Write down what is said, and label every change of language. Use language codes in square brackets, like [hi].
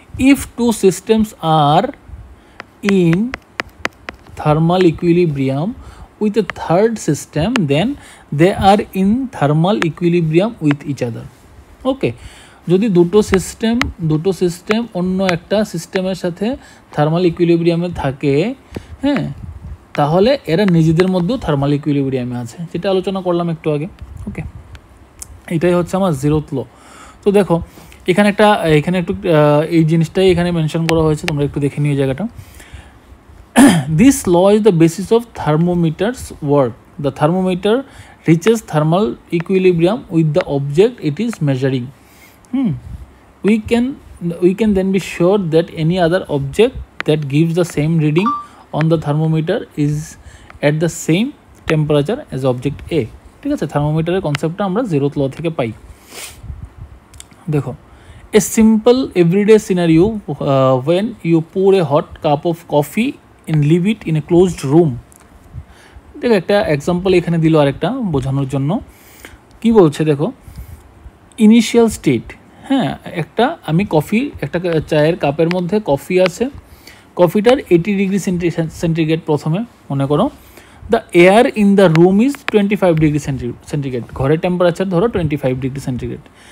[en] if two systems are in thermal equilibrium with a third system, then they are in thermal equilibrium with each other. [bn] ওকে, যদি দুটো system অন্য একটা সিস্টেমের সাথে thermal ইকুইলিব্রিয়ামে থাকে, হ্যাঁ, তাহলে এরা নিজেদের মধ্যেও থার্মাল ইকুইলিব্রিয়ামে আছে, যেটা আলোচনা করলাম একটু আগে। ওকে, এটাই হচ্ছে আমার জিরোথ ল। তো দেখো এখানে একটু এই জিনিসটাই এখানে মেনশন করা হয়েছে, তোমরা একটু দেখে নিও জায়গাটা। [en] This law is the basis of thermometer's work. The thermometer reaches thermal equilibrium with the object it is measuring. We can then be sure that any other object that gives the same reading on the thermometer is at the same temperature as object A. [bn] ঠিক আছে, থার্মোমিটারের কনসেপ্টটা আমরা zeroth ল থেকে পাই। দেখো, [en] a simple everyday scenario when you pour a hot cup of coffee and leave it in a closed room. [bn] দেখো একটা example এখানে দিল আরেকটা বোঝানোর জন্য। কি বলছে দেখো, ইনিশিয়াল স্টেট, হ্যাঁ, আমি একটা চায়ের কাপের মধ্যে কফি আছে, কফিটার 80 ডিগ্রি সেন্টিগ্রেড প্রথমে মনে করো, [en] the air in the room is 25 degree centigrade, [bn] ঘরের টেম্পারেচার ধরো 25 ডিগ্রি সেন্টিগ্রেড।